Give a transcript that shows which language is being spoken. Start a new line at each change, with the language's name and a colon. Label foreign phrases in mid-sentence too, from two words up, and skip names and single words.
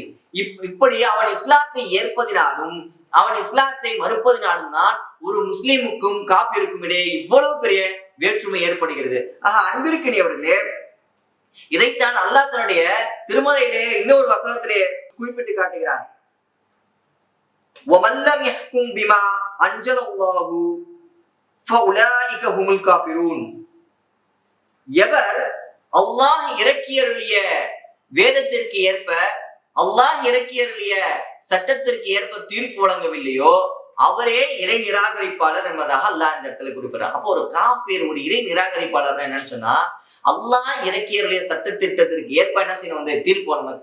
Tamil: இப்படி அவன் இஸ்லாத்தை ஏற்பதினாலும் அவன் இஸ்லாத்தை மறுப்பதினாலும் தான் ஒரு முஸ்லீமுக்கும் காபிருக்கும் இடையே இவ்வளவு பெரிய வேற்றுமை ஏற்படுகிறது. அன்பிற்கினியவர்களே, இதைத்தான் அல்லாஹ் தன்னுடைய திருமறையிலே இன்னொரு வசனத்திலே குறிப்பிட்டு காட்டுகிறான்.
Arabic: وَمَنْ لَمْ يَحْكُمْ بِمَا أَنزَلَ اللَّهُ فَأُولَٰئِكَ هُمُ الْكَافِرُونَ.
Tamil: எவர் அல்லாஹ் இறக்கியருளிய வேதத்திற்கு ஏற்ப, அல்லாஹ் இறக்கியருளிய சட்டத்திற்கு ஏற்ப தீர்ப்பு வழங்கவில்லையோ அவரே இறை நிராகரிப்பாளர் என்பதாக அல்லாஹ் இந்த இடத்துல குறிப்பிடுறார். அப்போ ஒரு காஃபிர், ஒரு இறை நிராகரிப்பாளர் என்னன்னு சொன்னா, அல்லாஹ் இறக்கியருளிய சட்டத்திட்டத்திற்கு ஏற்ப என்ன செய்யணும், தீர்ப்பு வழங்க.